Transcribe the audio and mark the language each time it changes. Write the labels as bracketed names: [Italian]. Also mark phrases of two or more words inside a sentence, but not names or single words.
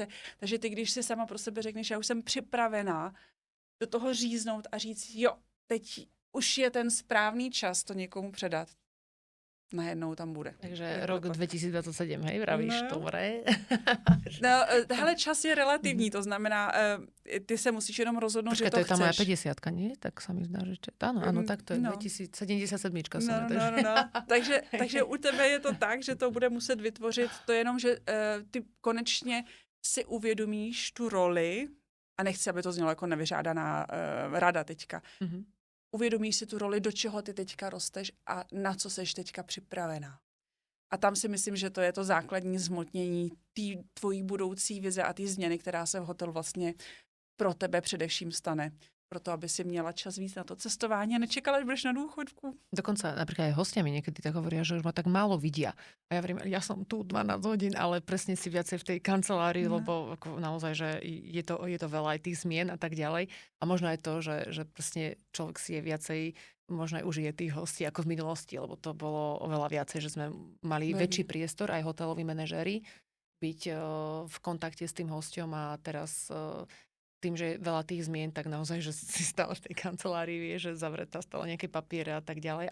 [Czech] Takže ty, když si sama pro sebe řekneš, já už jsem připravená do toho říznout a říct, jo, teď už je ten správný čas to někomu předat. Najednou tam bude. [Slovak] Takže rok 2027, hej, vravíš, no. Dobré. [Czech] No, hele, čas je relativní, to znamená, ty se musíš jenom rozhodnout, že to chceš. [Slovak] To je tá moja 50-ka, nie? Tak sa mi zdá, že áno, tak to je 2077 som. [Czech] Takže u tebe je to tak, že to bude muset vytvořit, to je jenom, že ty konečně si uvědomíš tu roli, a nechci, aby to znělo jako nevyžádaná rada teďka, uvědomíš si tu roli, do čeho ty teďka rosteš a na co seš teďka připravená. A tam si myslím, že to je to základní zhmotnění té tvojí budoucí vize a té změny, která se v hotelu vlastně pro tebe především stane. Proto, aby si měla čas víc na to cestování a nečekala, až budeš na dôchodku. [Slovak] Dokonca napríklad aj hostia mi niekedy tak hovoria, že už ma tak málo vidia. A ja hovorím, ja som tu 12 hodín, ale presne si viacej v tej kancelárii, lebo ako naozaj, že je to veľa aj tých zmien a tak ďalej. A možno aj to, že presne človek si je viacej, možno aj užije tých hostí ako v minulosti, lebo to bolo oveľa viacej, že sme mali väčší priestor, aj hoteloví manažéri, byť v kontakte s tým hosťom a teraz tým, že je veľa tých zmien, tak naozaj, že si stále v tej kancelárii vie, že zavretá stále nejaké papiere a tak ďalej.